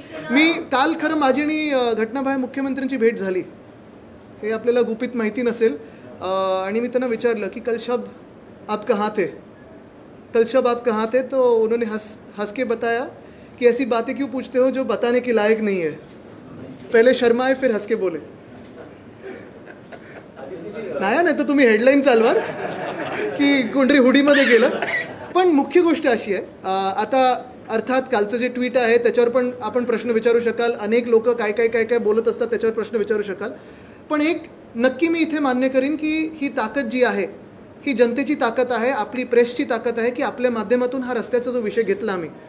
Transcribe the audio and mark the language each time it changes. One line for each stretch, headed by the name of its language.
Marathi: मी काल खरं माझी आणि घटनाबाह्य मुख्यमंत्र्यांची भेट झाली. हे आपल्याला गुपित माहिती नसेल. आणि मी त्यांना विचारलं की
Hindi: कल शब आप कहाँ थे, कल शब आप कहाँ थे? तो उन्होंने हंस के बताया कि ऐसी बातें क्यों पूछते हो जो बताने के लायक नहीं है. पहले शर्माए फिर हंस के बोले.
Marathi: नाही तर तुम्ही हेडलाईन चालवाल की कोणतरी हुडीमध्ये गेलं. पण मुख्य गोष्ट अशी आहे, आता अर्थात कालचं जे ट्विट आहे त्याच्यावर पण आपण प्रश्न विचारू शकाल. अनेक लोक काय काय काय काय बोलत असतात त्याच्यावर प्रश्न विचारू शकाल. पण एक नक्की मी इथे मान्य करीन की ही ताकद जी आहे ही जनतेची ताकद आहे, आपली प्रेसची ताकद आहे की आपल्या माध्यमातून हा रस्त्याचा जो विषय घेतला आम्ही.